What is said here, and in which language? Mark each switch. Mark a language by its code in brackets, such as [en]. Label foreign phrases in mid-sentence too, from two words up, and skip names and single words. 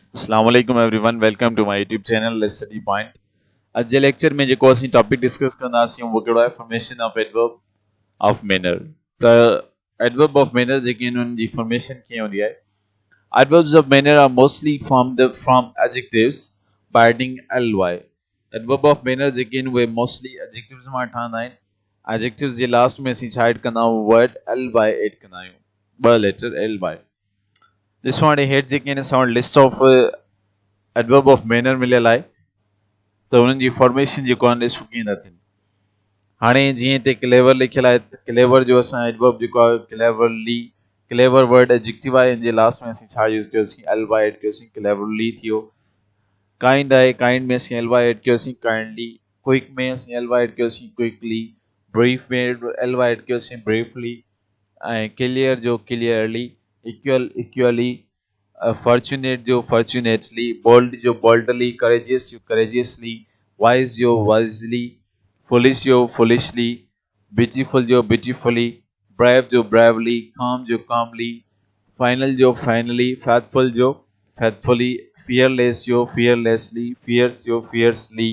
[en] Assalamualaikum everyone, welcome to my YouTube channel StudyPoint. [sd] अॼु जे लेक्चर में जेको असीं [en] topic discuss [sd] कंदासीं उहो कहिड़ो आहे [en] formation of adverb of manner. [sd] त [en] adverb of manner [sd] जेके आहिनि उन्हनि जी फॉर्मेशन कीअं हूंदी आहे। [en] Adverbs of manner are mostly formed from adjectives by adding ly. Adverb of manner [sd] जेके आहिनि उहे [en] mostly adjectives [sd] मां ठहंदा आहिनि। Adjectives जे लास्ट में असीं छा ऐड कंदा आहियूं, [en] word ly add [sd] कंदा आहियूं, ॿ [en] letter ly. [sd] ॾिसो हाणे हेठि जेके आहिनि असां वटि [en] list of adverb of manner [sd] मिलियल आहे, त उन्हनि जी फॉर्मेशन जेको आहे ॾिसो कीअं था थियनि। हाणे जीअं हिते क्लेवर लिखियल आहे, क्लेवर जो असां एडवर्ब जेको आहे क्लेवरली, [en] clever word adjective [sd] आहे, इन जे लास्ट में असीं छा यूज़ कयोसीं, [en] ly add [sd] कयोसीं, क्लेवरली थियो। [en] काइंड आहे, काइंड [sd] में असीं [en] ly add कयोसीं, काइंडली। [sd] क्विक में असीं [en] ly add [sd] कयोसीं, क्विकली। [en] ब्रीफ में ly add कयोसीं, ब्रीफली। ऐं clear जो clearly, equal equally, fortunate जो fortunately, bold जो boldly, courageous जो courageously, wise जो wisely, foolish जो foolishly, beautiful जो beautifully, brave जो bravely, calm जो calmly, final जो finally, faithful जो faithfully, fearless जो fearlessly, fierce जो fiercely।